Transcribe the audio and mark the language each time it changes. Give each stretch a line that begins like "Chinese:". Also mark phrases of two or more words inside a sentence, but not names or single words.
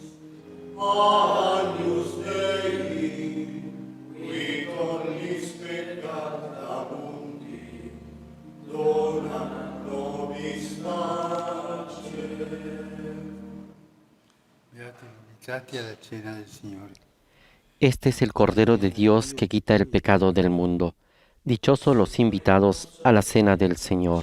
Latin: Agnus Dei, qui tollis peccata mundi, dona nobis pace.
Italian: Beati invitati alla cena del Signore.
Spanish: Este es el Cordero de Dios que quita el pecado del mundo. Dichosos los invitados a la cena del Señor.